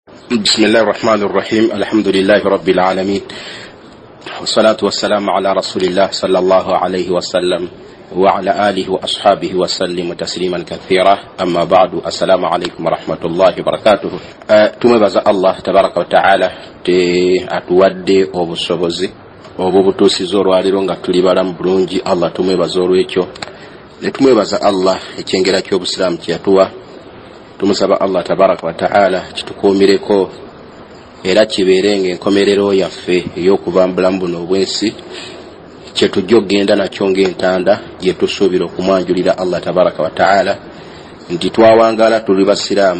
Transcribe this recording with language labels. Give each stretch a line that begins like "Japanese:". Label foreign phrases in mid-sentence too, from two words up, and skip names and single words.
Arabic: بسم الله الرحمن الرحيم. الحمد لله رب العالمين، والصلاة والسلام على رسول الله صلى الله عليه وسلم وعلى آله وأصحابه وسلم تسليما كثيرا. أما بعد، السلام عليكم ورحمة الله وبركاته.
Ganda: تمبز
Arabic: الله تبارك وتعالى
Ganda: atuwadde obusobozi obubutuusiza olwaliro nga tuli balamu bulungi. Allah tumwebaza olw'ekyo, ne tumwebaza Allah ekyengera ky'obusiraamu kyeyatuwa. Tumusaba
Arabic: الله تبارك وتعالى
Ganda: kitukuumireko era kibeerenga enkomerero yaffe ey'okuba mu bulamu buno obwensi, kye tujja okgenda nakyo ng'entanda gye tusuubira okumwanjulira
Arabic: الله تبارك وتعالى
Ganda: nti twawangala tuli basiraamu.